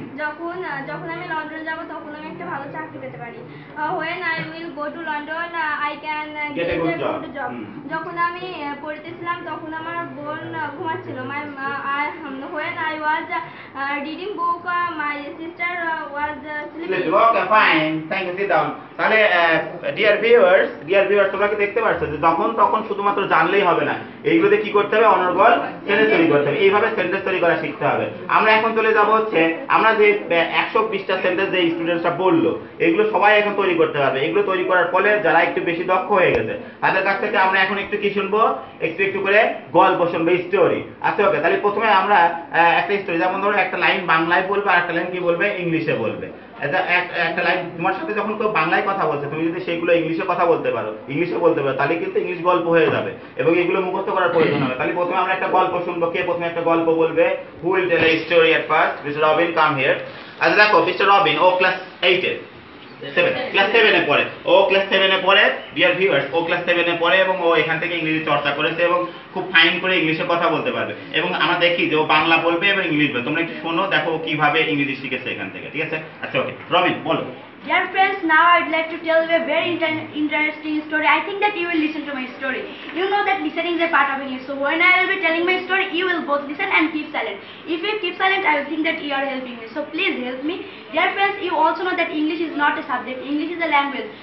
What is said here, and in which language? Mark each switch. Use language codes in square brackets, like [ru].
[bn] যখন যখন আমি লন্ডন যাব তখন আমি একটা ভালো চাকরি পেতে পারি। [en] When I will go to London, I can Get a good job. job. [bn] যখন আমি পড়তেছিলাম তখন আমার বোন ঘুমাচ্ছিল। [en] When I was reading book, my sister was sleeping. Okay, fine. Thank you. Sit down. [bn] তাহলে ডিয়ার ভিউয়ার্স তোমরা কি দেখতে পাচ্ছ যে যখন তখন শুধুমাত্র জানলেই হবে না, এইগুলোতে কি করতে হবে, অনর্গল সেন্টেন্স তৈরি করতে হবে। এইভাবে সেন্টেন্স তৈরি করা শিখতে হবে। আমরা এখন চলে যাব হচ্ছে আমরা যে 120টা সেন্টেন্স যে স্টুডেন্টসরা বললো এগুলো সবাই এখন তৈরি করতে পারবে। এগুলো তৈরি করার ফলে যারা একটু বেশি দক্ষ হয়ে গেছে তাদের কাছ থেকে আমরা এখন একটু কি শুনবো, একটু করে গল্প শুনবো, স্টোরি। আচ্ছা ওকে, তাহলে প্রথমে আমরা একটা স্টোরি, যেমন ধরো একটা লাইন বাংলায় বলবে আর একটা লাইন কি বলবে, ইংলিশে বলবে। একটা লাইন তোমার সাথে যখন কেউ বাংলায় কথা বলছে তুমি যদি সেগুলো ইংলিশে কথা বলতে পারো, ইংলিশে বলতে পারো, তাহলে কিন্তু ইংলিশ গল্প হয়ে যাবে এবং এগুলো মুখস্থ করার প্রয়োজন হবে। তাহলে প্রথমে আমরা একটা গল্প শুনবো। কে প্রথমে একটা গল্প বলবে? [en] Who will tell a story at first? [bn] Mister Robin, [en] Come here. [bn] আচ্ছা দেখো, মিস্টার রবিন ও ক্লাস 8 এর ক্লাস 7 এ পড়ে। ও ক্লাস 7 এ পড়ে ডিয়ার ভিউয়ার্স, ও ক্লাস 7 এ পড়ে এবং ও এখান থেকে ইংরেজি চর্চা করেছে এবং খুব ফাইন করে ইংলিশে কথা বলতে পারবে। এবং আমরা দেখি যে ও বাংলা বলবে এবং ইংলিশ বলবে। তোমরা একটু শোনো, দেখো কিভাবে ইংরেজি শিখেছে এখান থেকে। ঠিক আছে? আচ্ছা ওকে, রবিন বলো। [en] Dear friends, now I'd like to tell you a very interesting story. I think that you will listen to my story. You know that listening is a part of English. So when I will be telling my story, you will both listen and keep silent. If you keep silent, I will think that you are helping me. So please help me. Dear friends, you also know that English is not a subject. English is a language.